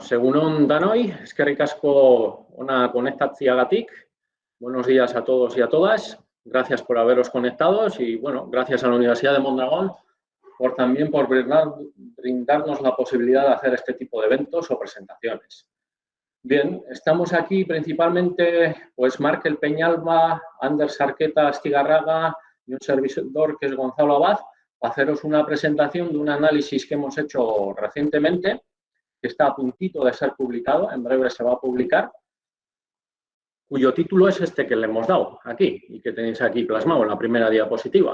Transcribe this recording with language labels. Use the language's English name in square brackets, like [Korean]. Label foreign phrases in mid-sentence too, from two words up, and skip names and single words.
[Basque] Segun danoi, eskerrik asko ona konektatziagatik. [Spanish] Buenos días a todos y a todas. Gracias por haberos conectados y, bueno, gracias a la Universidad de Mondragón también por brindarnos la posibilidad de hacer este tipo de eventos o presentaciones. Bien, estamos aquí principalmente, pues, Markel Peñalba, Anders Arqueta Astigarraga y un servidor que es Gonzalo Abad, para haceros una presentación de un análisis que hemos hecho recientemente, que está a puntito de ser publicado, en breve se va a publicar, cuyo título es este que le hemos dado aquí y que tenéis aquí plasmado en la primera diapositiva.